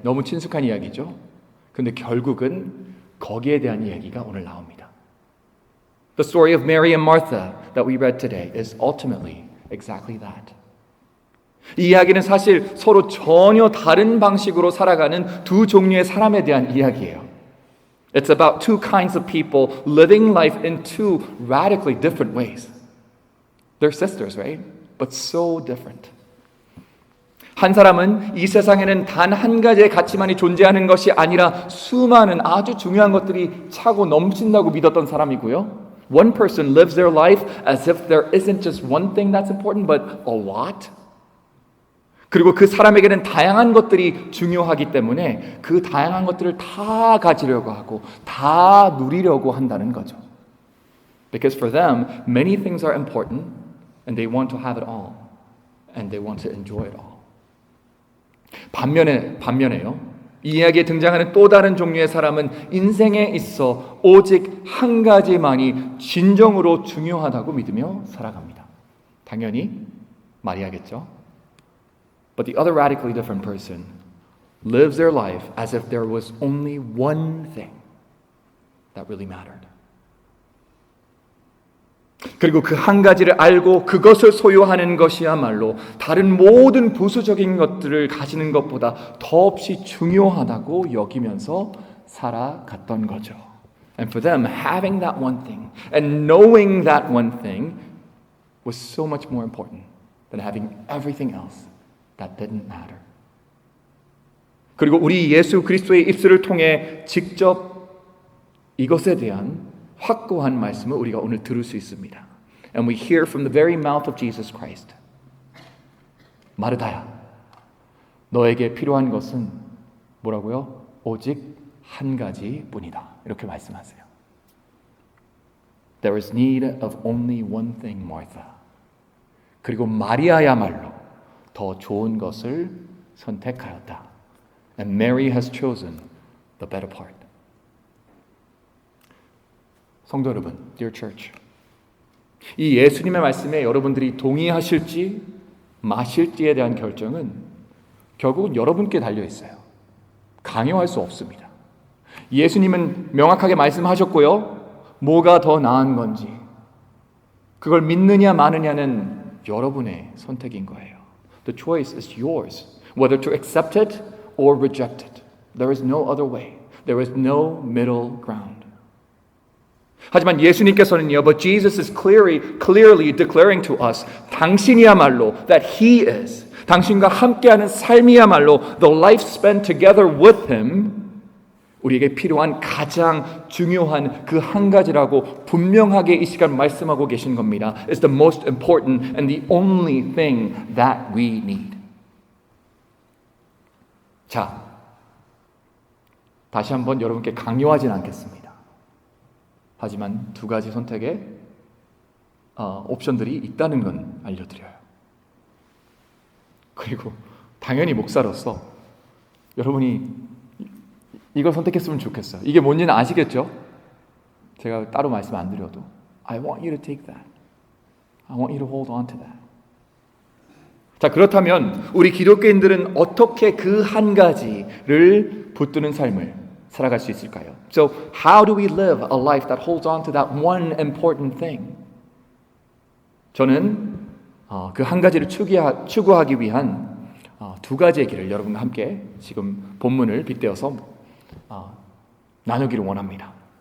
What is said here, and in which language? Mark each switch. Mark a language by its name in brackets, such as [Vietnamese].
[Korean] 너무 친숙한 이야기죠. 근데 결국은 거기에 대한 이야기가 오늘 나옵니다. [English] The story of Mary and Martha that we read today is ultimately exactly that. [Korean] 이 이야기는 사실 서로 전혀 다른 방식으로 살아가는 두 종류의 사람에 대한 이야기예요. [English] It's about two kinds of people living life in two radically different ways. They're sisters, right? But so different. [Korean] 한 사람은 이 세상에는 단 한 가지의 가치만이 존재하는 것이 아니라 수많은 아주 중요한 것들이 차고 넘친다고 믿었던 사람이고요. [English] One person lives their life as if there isn't just one thing that's important, but a lot. [Korean] 그리고 그 사람에게는 다양한 것들이 중요하기 때문에 그 다양한 것들을 다 가지려고 하고 다 누리려고 한다는 거죠. [English] Because for them, many things are important and they want to have it all and they want to enjoy it all. [Korean] 반면에요. 이 이야기에 등장하는 또 다른 종류의 사람은 인생에 있어 오직 한 가지만이 진정으로 중요하다고 믿으며 살아갑니다. 당연히 마리아겠죠. [English] But the other radically different person lives their life as if there was only one thing that really mattered. [Korean] 그리고 그 한 가지를 알고 그것을 소유하는 것이야말로 다른 모든 부수적인 것들을 가지는 것보다 더없이 중요하다고 여기면서 살아갔던 거죠. [English] And for them, having that one thing and knowing that one thing was so much more important than having everything else that didn't matter. [Korean] 그리고 우리 예수 그리스도의 입술을 통해 직접 이것에 대한 확고한 말씀을 우리가 오늘 들을 수 있습니다. [English] And we hear from the very mouth of Jesus Christ. [Korean] 마르다야, 너에게 필요한 것은 뭐라고요? 오직 한 가지뿐이다. 이렇게 말씀하세요. [English] There is need of only one thing, Martha. [Korean] 그리고 마리아야말로 더 좋은 것을 선택하였다. [English] And Mary has chosen the better part. [Korean] 성도 여러분, [English] dear church, [Korean] 이 예수님의 말씀에 여러분들이 동의하실지 마실지에 대한 결정은 결국은 여러분께 달려 있어요. 강요할 수 없습니다. 예수님은 명확하게 말씀하셨고요. 뭐가 더 나은 건지 그걸 믿느냐 마느냐는 여러분의 선택인 거예요. [English] The choice is yours, whether to accept it or reject it. There is no other way. There is no middle ground. [Korean] 하지만 예수님께서는요, [English] but Jesus is clearly declaring to us, [Korean] 당신이야말로 [English] that He is, [Korean] 당신과 함께하는 삶이야말로 [English] the life spent together with Him, [Korean] 우리에게 필요한 가장 중요한 그 한 가지라고 분명하게 이 시간 말씀하고 계신 겁니다. [English] It's the most important and the only thing that we need. [Korean] 자, 다시 한번 여러분께 강요하진 않겠습니다. 하지만 두 가지 선택의 옵션들이 있다는 건 알려드려요. 그리고 당연히 목사로서 여러분이 이걸 선택했으면 좋겠어요. 이게 뭔지는 아시겠죠? 제가 따로 말씀 안 드려도 [English] I want you to take that. I want you to hold on to that. [Korean] 자, 그렇다면 우리 기독교인들은 어떻게 그 한 가지를 붙드는 삶을 살아갈 수 있을까요? [English] So how do we live a life that holds on to that one important thing? [Korean] 저는 그 한 가지를 추구하기 위한 두 가지의 길을 여러분과 함께 지금 본문을 빗대어서 나누기를 원합니다.